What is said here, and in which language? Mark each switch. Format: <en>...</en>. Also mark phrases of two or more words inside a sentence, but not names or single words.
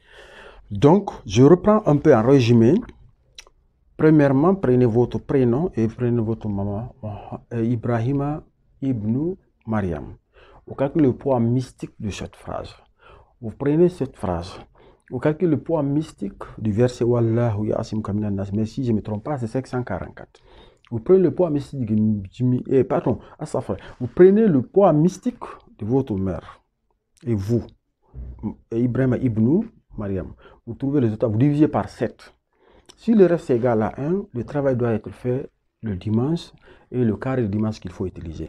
<fr>Donc, je reprends un peu en résumé. Premièrement, prenez votre prénom et prenez votre maman, Ibrahima ibn Mariam. Vous calculez le poids mystique de cette phrase. Vous prenez cette phrase. Vous calculez le poids mystique du verset</fr> <ar>والله يعصمك من الناس.</ar> <fr>Mais si je ne me trompe pas, c'est 544. Vous prenez le poids mystique vous prenez le poids mystique de votre mère. Et vous, Ibrahim ibn Mariam. Vous trouvez le résultat, vous divisez par 7. Si le reste est égal à 1, le travail doit être fait le dimanche et le carré de dimanche qu'il faut utiliser.</fr>